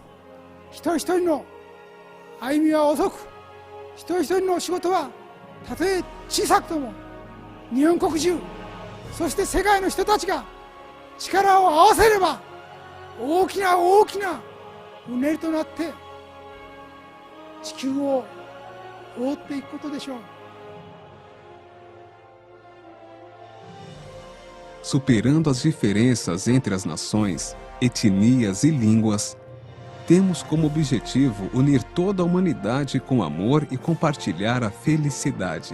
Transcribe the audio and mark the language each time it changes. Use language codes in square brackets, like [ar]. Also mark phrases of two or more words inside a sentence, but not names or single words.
[ja] 一人一人の歩みは遅く、一人一人の仕事はたとえ小さくとも日本国中、そして世界の人たちが力を合わせれば大きな大きなうねりとなって地球を覆っていくことでしょう。 [pt] Superando as diferenças entre as nações, etnias e línguas, temos como objetivo unir toda a humanidade com amor e compartilhar a felicidade.